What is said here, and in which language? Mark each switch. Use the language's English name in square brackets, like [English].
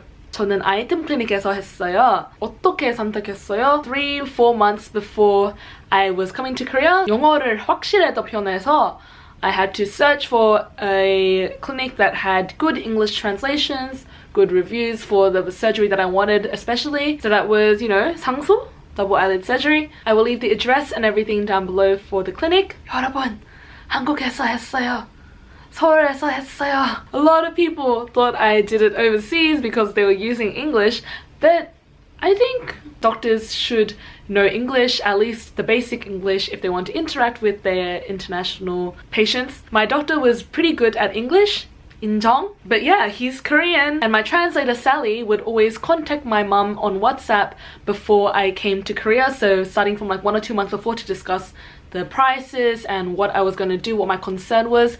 [Korean] 저는 아이템 클리닉에서 했어요. 어떻게 선택했어요? [English] 3-4 months before I was coming to Korea, [Korean] 영어를 확실히 더 편해서 [English] I had to search for a clinic that had good English translations, good reviews for the surgery that I wanted especially. So that was, you know, 상수? Double eyelid surgery. I will leave the address and everything down below for the clinic. [Korean] 여러분, 한국에서 했어요. 서울에서 했어요. [English] A lot of people thought I did it overseas because they were using English, but I think doctors should know English, at least the basic English, if they want to interact with their international patients. My doctor was pretty good at English, 인정. But yeah, he's Korean, and my translator Sally would always contact my mum on WhatsApp before I came to Korea, so starting from like 1 or 2 months before, to discuss the prices and what I was going to do, what my concern was.